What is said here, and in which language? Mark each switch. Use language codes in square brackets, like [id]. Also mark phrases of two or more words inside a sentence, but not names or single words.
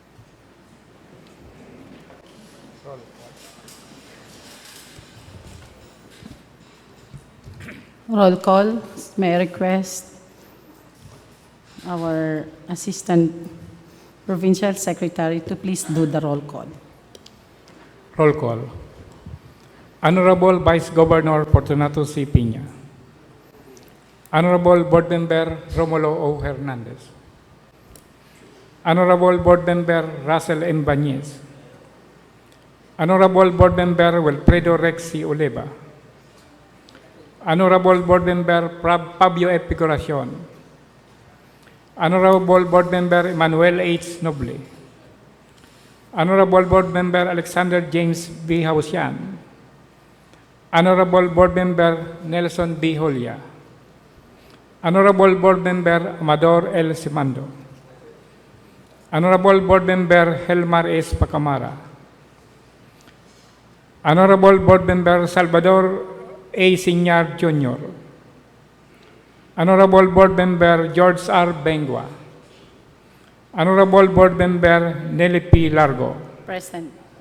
[en] Roll call. May I request our Assistant Provincial Secretary to please do the roll call. Roll call. Honorable Vice Governor Fortunato C. Piña. Honorable Board Member Romulo O. Hernandez. Honorable Board Member Russell M. Bañez. Honorable Board Member Wilfredo Rex C. Oliva. Honorable Board Member Fabio F. Picoracion. Honorable Board Member Emmanuel H. Noble. Honorable Board Member Alexander James B. Hausian. Honorable Board Member Nelson B. Holia. Honorable Board Member Amador L. Simando. Honorable Board Member Helmar S. Pacamara. Honorable Board Member Salvador A. Signar Jr. Honorable Board Member George R. Bengua. Honorable Board Member Nelly P. Largo. Present.